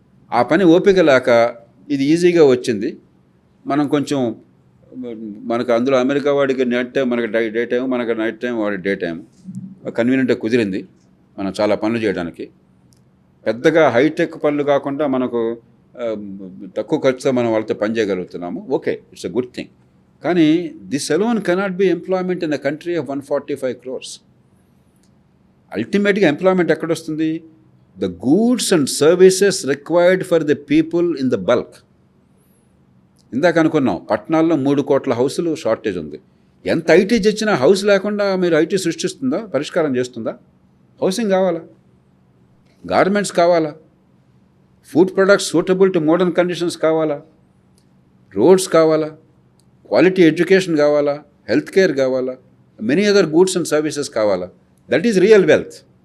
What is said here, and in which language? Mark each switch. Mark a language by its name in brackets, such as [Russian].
[Telugu] ఆ పని ఓపిక లేక ఇది ఈజీగా వచ్చింది. మనం కొంచెం మనకు అందులో అమెరికా వాడికి నైట్ టైం, మనకి డే టైం, మనకి నైట్ టైం, వాడి డే టైం కన్వీనియంట్గా కుదిరింది మనం చాలా పనులు చేయడానికి. పెద్దగా హైటెక్ పనులు కాకుండా మనకు తక్కువ ఖర్చుతో మనం వాళ్ళతో పని చేయగలుగుతున్నాము. [English] Okay, it's a good thing. కానీ this alone cannot be employment in a country of 145 crores. [Telugu] అల్టిమేట్గా employment ఎక్కడొస్తుంది? [English] the goods and services required for the people in the bulk. [Telugu] ఇందాక అనుకున్నాం పట్టణాల్లో 3 కోట్ల హౌసులు షార్టేజ్ ఉంది. ఎంత ఐటీ తెచ్చినా హౌస్ లేకుండా మీరు ఐటీ సృష్టిస్తుందా, పరిష్కారం చేస్తుందా? హౌసింగ్ కావాలా, గార్మెంట్స్ కావాలా, food products suitable to modern conditions కావాలా, రోడ్స్ కావాలా, క్వాలిటీ ఎడ్యుకేషన్ కావాలా, హెల్త్ కేర్ కావాలా, many other goods and services కావాలా. [English] That is real wealth.